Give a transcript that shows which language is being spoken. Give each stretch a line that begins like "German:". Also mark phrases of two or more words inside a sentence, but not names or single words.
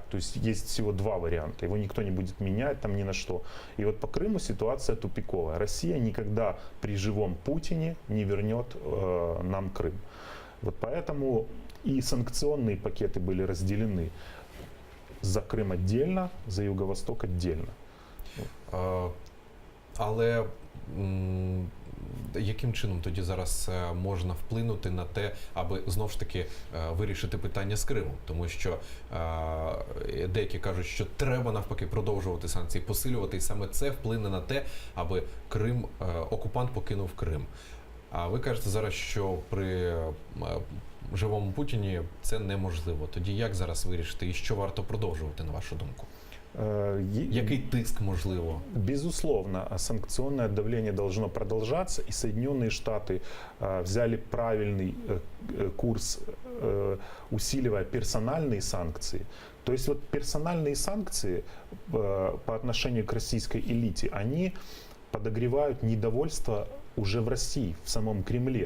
Russian: То есть есть всего 2 варианта. Его никто не будет менять ни на что. И вот по Крыму ситуация тупиковая. Россия никогда при живом Путине не вернет нам Крым. Вот поэтому и санкционные пакеты были разделены. За Крым отдельно, за Юго-Восток отдельно.
Ukrainian: Але яким чином тоді зараз можна вплинути на те, аби знов ж таки вирішити питання з Кримом? Тому що деякі кажуть, що треба навпаки продовжувати санкції, посилювати, і саме це вплине на те, аби окупант покинув Крим. А ви кажете зараз, що при живому Путіні це неможливо. Тоді як зараз вирішити і що варто продовжувати, на вашу думку? Який тиск можливо?
Russian: Безусловно, санкционное давление должно продолжаться, и Соединенные Штаты взяли правильный курс, усиливая персональные санкции. То есть вот персональные санкции по отношению к российской элите, они подогревают недовольство уже в России, в самом Кремле.